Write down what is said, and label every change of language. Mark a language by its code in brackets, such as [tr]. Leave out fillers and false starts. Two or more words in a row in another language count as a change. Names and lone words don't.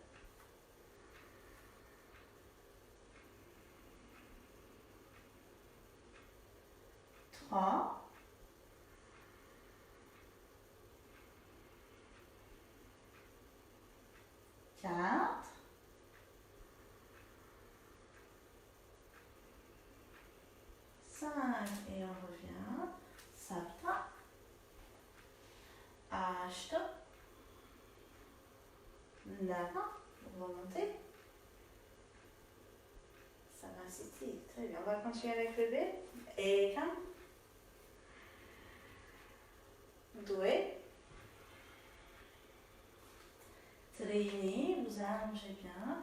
[fr] 3. 4. et on revient. [sa] Sapta. Ashta. Nava. [fr] Vous remontez. Samasthiti. Très bien. On va continuer avec le B. [sa] Ekam. Doué. [fr] Trini. Vous allongez bien.